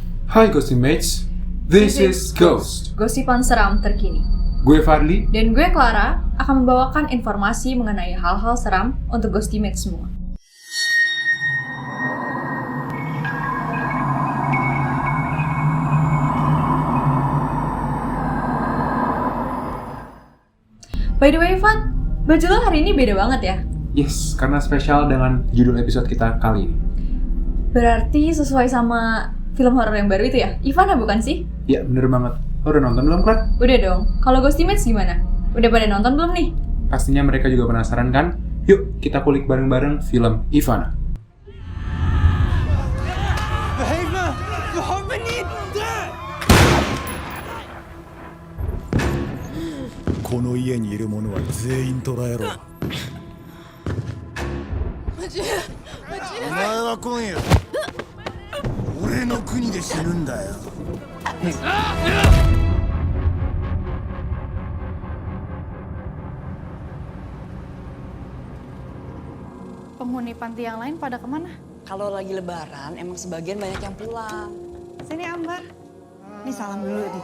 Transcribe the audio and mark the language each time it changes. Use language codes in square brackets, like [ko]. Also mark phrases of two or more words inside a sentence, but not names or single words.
[en] Hai Ghostimates, this is Ghost. [id] Gosipan seram terkini. Gue Fadli. Dan gue Clara akan membawakan informasi mengenai hal-hal seram untuk Ghostimates semua. [en] By the way, [id] Fad, baju lo hari ini beda banget ya? Yes, karena spesial dengan judul episode kita kali ini. Berarti sesuai sama film horor yang baru itu ya? Ivana bukan sih? Ya, bener banget. Lo udah nonton belum, Klat? Udah dong. Kalau Ghostimates gimana? Udah pada nonton belum nih? Pastinya mereka juga penasaran kan? Yuk, kita kulik bareng-bareng film Ivana. [ja] この家にいる者は全員捕らえろ。お前は今夜俺の国で死ぬんだよ。 [id] Penghuni panti yang lain pada kemana? Kalau lagi lebaran, emang sebagian banyak yang pulang. Sini Ambar. Nih salam dulu nih.